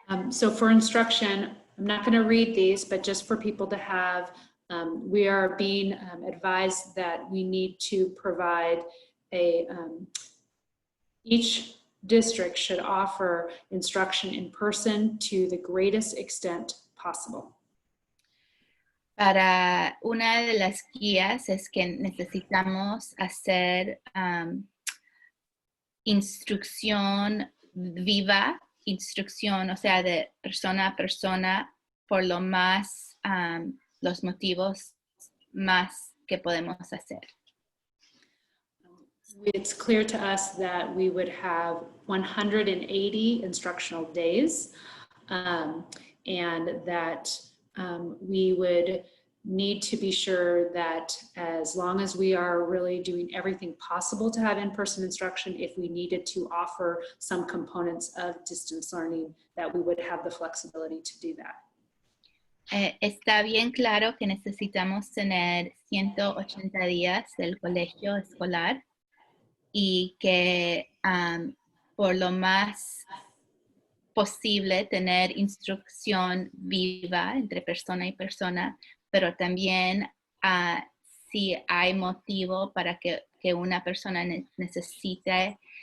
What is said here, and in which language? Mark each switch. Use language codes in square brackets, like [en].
[en] So for instruction, I'm not going to read these, but just for people to have, we are being advised that we need to provide each district should offer instruction in person to the greatest extent possible. [es] Para una de las guías es que necesitamos hacer instrucción viva, instrucción, o sea, de persona a persona, por lo más, los motivos más que podemos hacer. [en] It's clear to us that we would have 180 instructional days, and that we would need to be sure that as long as we are really doing everything possible to have in-person instruction, if we needed to offer some components of distance learning, that we would have the flexibility to do that. [es] Está bien claro que necesitamos tener 180 días del colegio escolar y que por lo más posible tener instrucción viva entre persona y persona, pero también si hay motivo para que una persona necesite